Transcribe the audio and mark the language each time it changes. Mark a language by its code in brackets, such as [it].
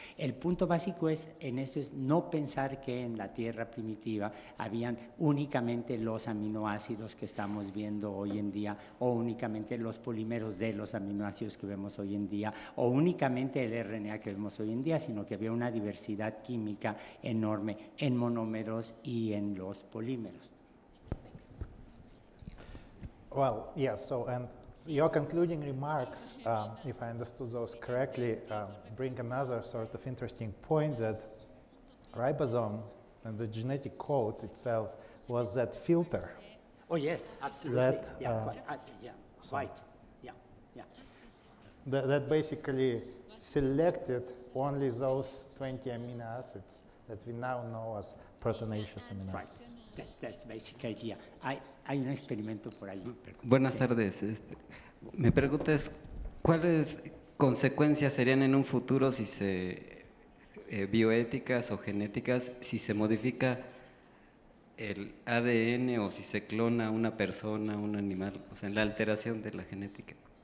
[es] El punto básico en esto es no pensar que en la Tierra primitiva habían únicamente los aminoácidos que estamos viendo hoy en día, o únicamente los polímeros de los aminoácidos que vemos hoy en día, o únicamente el RNA que vemos hoy en día, sino que había una diversidad química enorme en monómeros y en los polímeros. [en] Well, yeah, so, and your concluding remarks, if I understood those correctly, bring another sort of interesting point that ribosome and the genetic code itself was that filter. Oh yes, absolutely. That, Right. Yeah. That basically selected only those 20 amino acids that we now know as proteinaceous amino acids. That's the basic idea. [es] Hay un experimento por allí. Buenas tardes. Me preguntas, ¿cuáles consecuencias serían en un futuro si se bioéticas o genéticas, si se modifica el ADN o si se clona una persona, un animal, o sea, en la alteración de la genética?